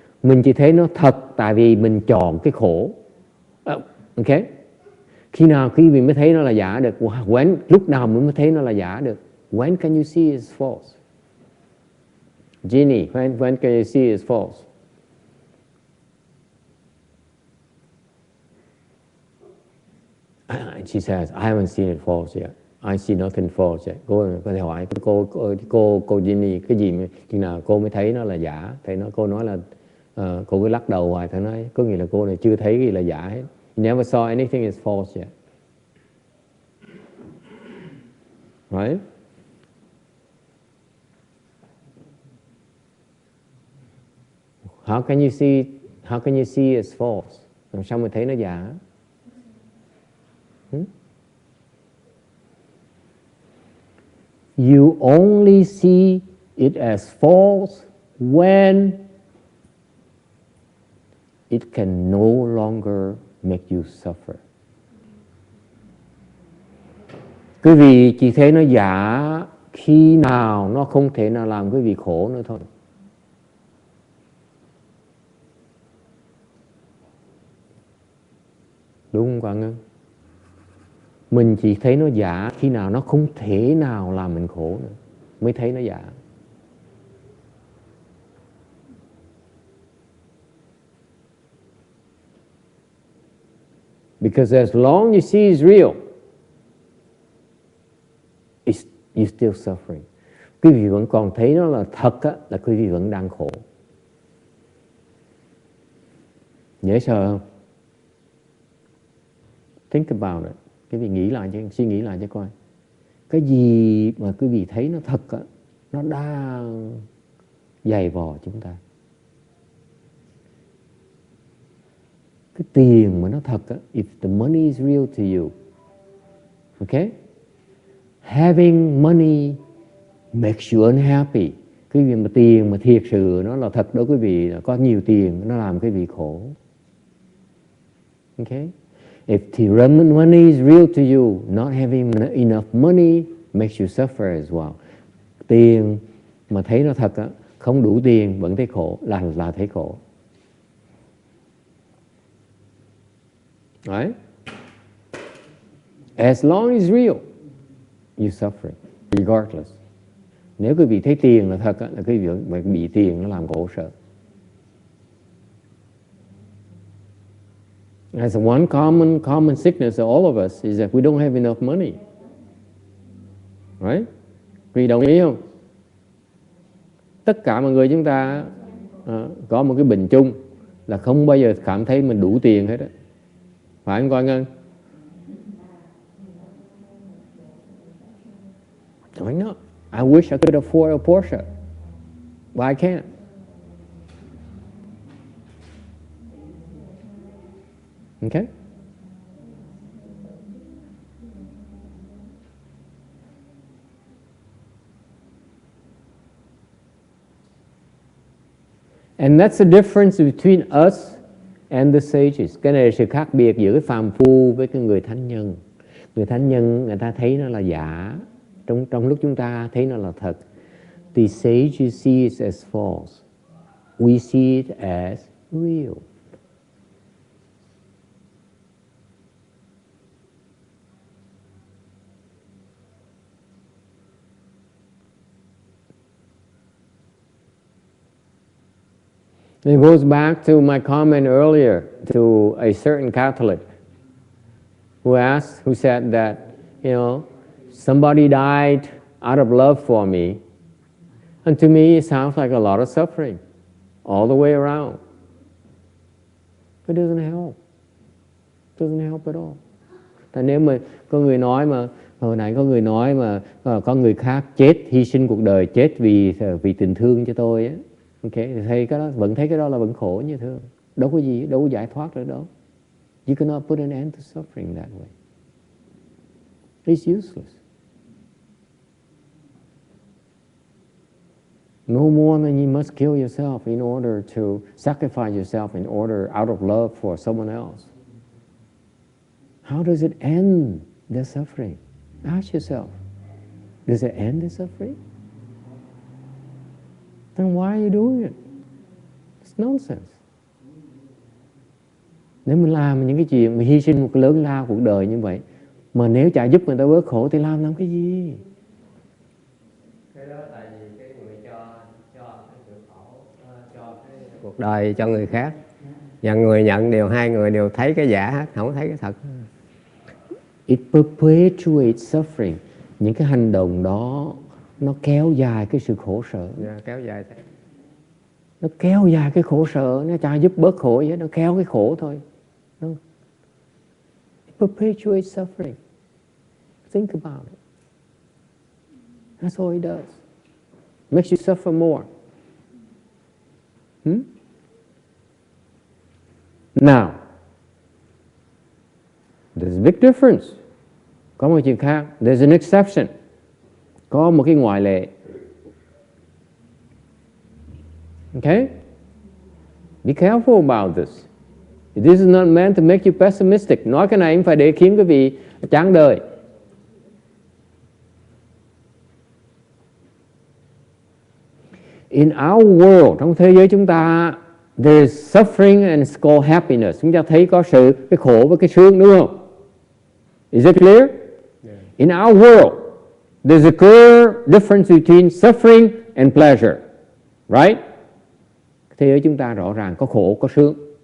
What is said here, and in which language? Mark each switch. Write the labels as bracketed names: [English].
[Vietnamese] Mình chỉ thấy nó thật tại vì mình chọn cái khổ. Ok? Khi nào quý vị mới thấy nó là giả được? [English] When? [Vietnamese] Lúc nào mới thấy nó là giả được? [English] When can you see it's false? Ginny, when can you see it's false? She says, I haven't seen it false yet. I see nothing false yet. [Vietnamese] Cô có thể hỏi cô Ginny cái gì mà chừng nào cô mới thấy nó là giả? Thầy nói cô nói là cô cứ lắc đầu hoài. Thầy nói có nghĩa là cô này chưa thấy gì là giả hết. [English] You never saw anything is false yet. Right? How can you see it's false? [Vietnamese] Làm sao mà thấy nó giả? [English] You only see it as false when it can no longer make you suffer. [Vietnamese] Quý vị chỉ thấy nó giả khi nào nó không thể nào làm quý vị khổ nữa thôi. Đúng không Quang Ngân? Mình chỉ thấy nó giả khi nào nó không thể nào làm mình khổ nữa mới thấy nó giả. [English] Because as long as you see it's real, you're still suffering. [Vietnamese] Quý vị vẫn còn thấy nó là thật á, là quý vị vẫn đang khổ. Dễ sợ không? [English] Think about it. [Vietnamese] Quý vị nghĩ lại cho, suy nghĩ lại cho coi. Cái gì mà quý vị thấy nó thật á, nó đang dày vò chúng ta. Cái tiền mà nó thật á, [English] if the money is real to you, okay? Having money makes you unhappy. [Vietnamese] Cái việc mà tiền mà thiệt sự nó là thật đối với quý vị, là có nhiều tiền nó làm quý vị khổ. [English] Okay? If the money is real to you, not having enough money makes you suffer as well. [Vietnamese] Tiền mà thấy nó thật á, không đủ tiền vẫn thấy khổ, là thấy khổ. [English] Right? As long as it's real, you're suffering, regardless. [Vietnamese] Nếu quý vị thấy tiền là thật á, là quý vị bị tiền nó làm khổ sợ. [English] As one common sickness of all of us is that we don't have enough money. Right? [Vietnamese] Quý vị đồng ý không? Tất cả mọi người chúng ta có một cái bệnh chung là không bao giờ cảm thấy mình đủ tiền hết á. Phải không Quang Ngân? [English] I know. I wish I could afford a Porsche, but I can't. Okay? And that's the difference between us and the sages. [Vietnamese] Cái này là sự khác biệt giữa cái phàm phu với cái người thánh nhân. Người thánh nhân người ta thấy nó là giả, trong lúc chúng ta thấy nó là thật. [English] The sages see it as false. We see it as real. It goes back to my comment earlier to a certain Catholic who said that, somebody died out of love for me. And to me, it sounds like a lot of suffering all the way around. It doesn't help. It doesn't help at all. [Vietnamese] Tại nếu mà có người nói mà, hồi nãy có người nói mà có người khác chết, hy sinh cuộc đời, chết vì tình thương cho tôi á. Okay, thì thấy cái đó, vẫn thấy cái đó là vẫn khổ như thương. Đâu có gì, đâu có giải thoát được đâu. [English] You cannot put an end to suffering that way. It's useless. No more than you must kill yourself in order to sacrifice yourself in order out of love for someone else. How does it end the suffering? Ask yourself. Does it end the suffering? Then why are you doing it? It's nonsense. [Vietnamese] Nếu mình làm những cái chuyện mà hy sinh một cái lớn lao cuộc đời như vậy, mà nếu chả giúp người ta bớt khổ thì làm cái gì? Cái đó tại vì cái người cho cái sự khổ, cho cái cuộc đời cho người khác, và người nhận hai người đều thấy cái giả hết, không thấy cái thật. [English] It perpetuates suffering. [Vietnamese] Những cái hành động đó nó kéo dài cái sự khổ sở. Kéo dài. Nó kéo dài cái khổ sở, nó chả giúp bớt khổ gì hết, nó kéo cái khổ thôi. [English] No. It perpetuates suffering. Think about it. That's all it does. Makes you suffer more. Now, there's a big difference. [Vietnamese] Có một chuyện khác. [English] There's an exception. [Vietnamese] Có một cái ngoại lệ. [English] Okay? Be careful about this. This is not meant to make you pessimistic. [Vietnamese] Nói cái này không phải để khiến quý vị chán đời. [English] In our world, [Vietnamese] trong thế giới chúng ta, [English] there is suffering and it's called happiness. [Vietnamese] Chúng ta thấy có cái khổ với cái sướng, đúng không? [English] Is it clear? Yeah. In our world, there's a clear difference between suffering and pleasure. Right? [Vietnamese] Thế giới chúng ta rõ ràng có khổ, có sướng.